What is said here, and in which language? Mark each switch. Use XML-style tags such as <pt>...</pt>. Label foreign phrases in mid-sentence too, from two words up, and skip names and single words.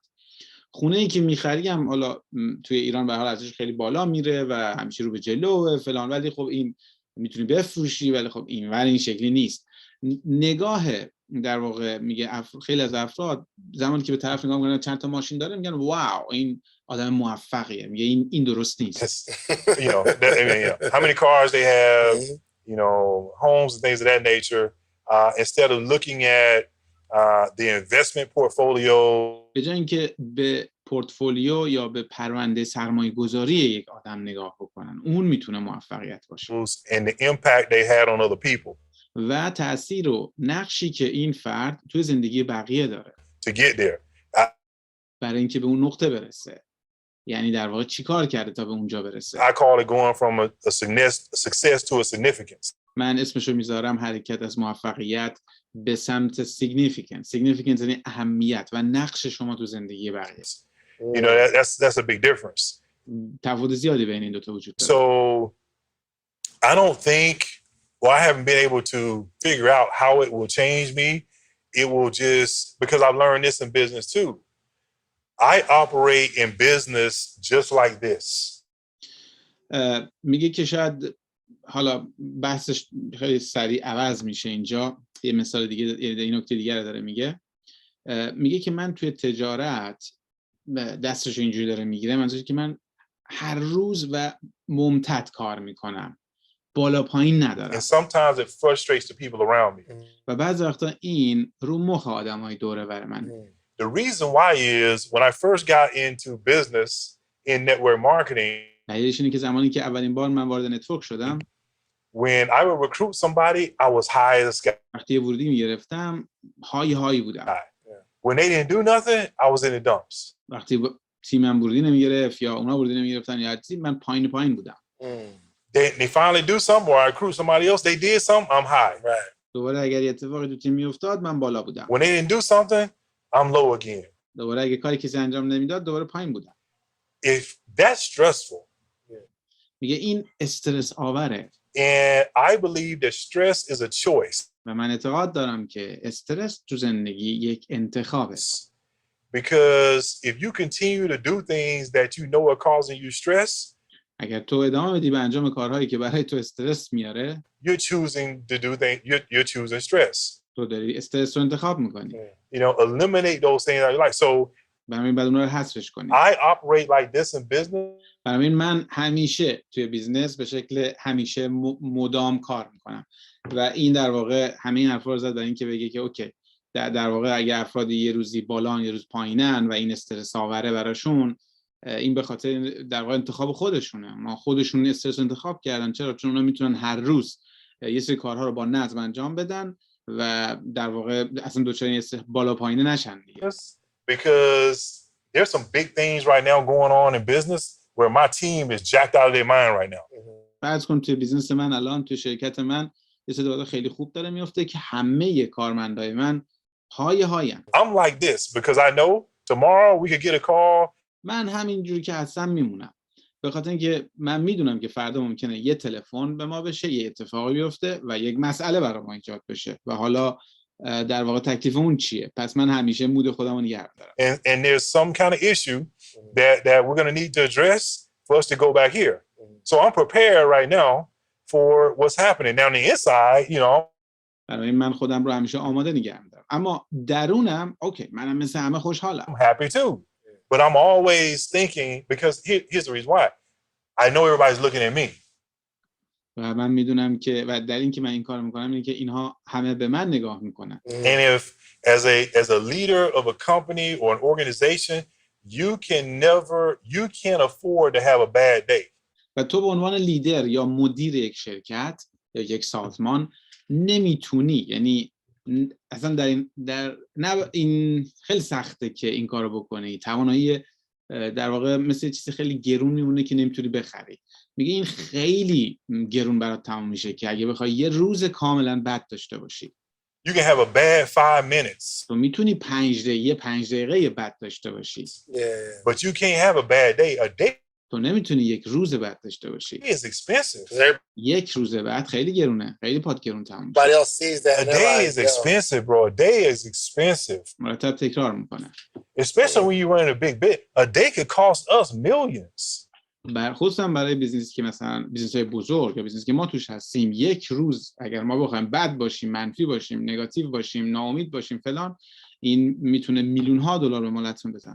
<fa>خونه ای که میخری هم حالا توی ایران به هر حال ارزشش خیلی بالا میره و همیشه رو به جلو و فلان، ولی خب این میتونی بفروشی، ولی خب این شکلی نیست. نگاه در واقع میگه خیلی از افراد زمانی که به طرف نگاه میکنن چند تا ماشین داره میگن واو این آدم موفقیه. میگه این درست نیست.</fa> <en>How many cars they have, homes and things of that nature, instead of looking at the investment portfolio.</en> <fa>به جای اینکه به پورتفولیو یا به پرونده سرمایه گذاری یک آدم نگاه بکنن، اون میتونه موفقیت باشه.</fa> <en>And the impact they had on other people.</en> <fa>و تأثیر و نقشی که این فرد توی زندگی بقیه داره.</fa> <en>To get there.</en> <fa>برای اینکه به اون نقطه برسه. یعنی در واقع چی کار کرده تا به اونجا برسه.</fa> <en>I call it going from a success to a significance.</en> <fa>من اسمشو میذارم حرکت از موفقیت به سمت significance یعنی اهمیت و نقش شما تو زندگی بقیه.</fa> <en>That's a big difference.</en> <fa>تفاوت زیادی بین این دو تا وجود داره.</fa> <en>So I don't think, well, I haven't been able to figure out how it will change me. It will just, because I've learned this in business too. I operate in business just like this.</en> <fa>میگه که شاید حالا بحثش خیلی سریع عوض میشه اینجا. یه مثال دیگه، این نکته دیگه رو داره میگه که من توی تجارت دستش اینجوری داره میگیره، منظورش که من هر روز و ممتد کار میکنم، بالا پایین ندارم.</fa> <en>And sometimes it frustrates the people around me.</en> <fa>و بعضی وقتا این رو مخ آدمای دوره بر من.</fa> <en>The reason why is when I first got into business in network marketing.</en> <fa>دلیلش اینه که زمانی که اولین بار من وارد نتورک شدم،</fa> <en>when I would recruit somebody, I was high as a sky.</en> <fa>وقتی ورودی میگرفتم هایی بودم.</fa> <en>When they didn't do nothing, I was in the dumps.</en> <fa>وقتی تیمم ورودی نمیگرفت یا اونا ورودی نمیگرفتن یا چیزی، من پایین بودم.</fa> <en>They finally do something or I recruit somebody else, they did something, I'm high. Right.</en> <fa>دوباره اگر یه اتفاقی تو تیم میافتاد من بالا بودم.</fa> <en>When they didn't do something, I'm low again.</en> <fa>دوباره اگه کاری کسی انجام نمیداد دوباره پایین بودم.</fa> <en>If that's stressful.</en> <fa>میگه این استرس آوره.</fa> <en>And I believe that stress is a choice.</en> <fa>و من اعتقاد دارم که استرس تو زندگی یک انتخابه.</fa> <en>Because if you continue to do things that you know are causing you stress,</en> <fa>اگر تو ادامه بدی به انجام کارهایی که برای تو استرس میاره،</fa> <en>you're choosing to do things, you're choosing stress.</en> <fa>تو داری استرس رو انتخاب میکنی.</fa> <en>Eliminate those things out of your life. So</en> <fa>برای بعد اونها رو حذفش کنی.</fa> <en>I operate like this in business.</en> <fa>برای من همیشه توی بیزنس به شکل همیشه مدام کار میکنم و این در واقع همه این حرفا رو زد برای اینکه بگه که اوکی در واقع اگه افراد یه روزی بالان یه روز پایینن و این استرس آوره براشون، این به خاطر در واقع انتخاب خودشونه. ما خودشون استرس انتخاب کردن. چرا؟ چون اونا میتونن هر روز یه سری کارها رو با نظم انجام بدن و در واقع اصلا دوچار این استرس بالا پایینه نشن دیگه.</fa> <en>Because there's some big things right now going on in business where my team is jacked out of their mind right now.</en> <fa>فرض کن توی بیزنس من الان توی شرکت من یه سری خیلی خوب داره میفته که همه کارمندای من هایم.</fa> <en>I'm like this because I know tomorrow we could get a call.</en> <fa>من همینجوری که هستم میمونم به خاطر اینکه من میدونم که فردا ممکنه یه تلفن به ما بشه، یه اتفاقی بیفته و یک مسئله برای ما ایجاد بشه و حالا در واقع تکلیف اون چیه. پس من همیشه مود خودمو نگه دارم.</fa> <en>And there's some kind of issue that we're going to need to address for us to go back here. So I'm prepared right now for what's happening. Now on the inside,</en> <fa>برای من خودم رو همیشه آماده نگه می‌دارم. اما درونم اوکی، منم مثل همه خوشحالم.</fa> <en>I'm happy too. But I'm always thinking, because here's the reason why. I know everybody's looking at me.</en> <fa>و من میدونم که و در این که من این کار میکنم اینه که اینها همه به من نگاه میکنن.</fa> <en>And if as a leader of a company or an organization, you can't afford to have a bad day.</en> <fa>و تو به عنوان لیدر یا مدیر یک شرکت یا یک سازمان نمیتونی، یعنی اصلا این خیلی سخته که این کارو بکنی. توانایی در واقع مثل چیزی خیلی گرون میمونه که نمیتونی بخری. میگه این خیلی گرون برات تموم میشه که اگه بخوای یه روز کاملا بد داشته باشی.</fa> <en>You can have a bad 5 minutes.</en> <fa>تو میتونی 5 دقیقه بد داشته باشی.</fa> <en>Yeah. But you can't have a bad day. A day</en> <fa>تو نمیتونی یک روز بد داشته باشی.</fa> <en>is expensive.</en> <fa>یک روز بد خیلی گرونه، خیلی پات گرون تموم میشه.</fa> <en>Everybody else sees that. A and they're day like, is yo. expensive, bro. A day is expensive.</en> <fa>مرتب تکرار میکنه.</fa> <en>Especially when you run a big bit. A day could cost us millions.</en> <fa>خصوصا برای بیزنسی که مثلا بیزنس‌های بزرگ یا بیزنسی که ما توش هستیم، یک روز اگر ما بخوایم بد باشیم، منفی باشیم، نگاتیو باشیم، ناامید باشیم فلان، این میتونه میلیون‌ها دلار به ما لطمه بزنه.</fa>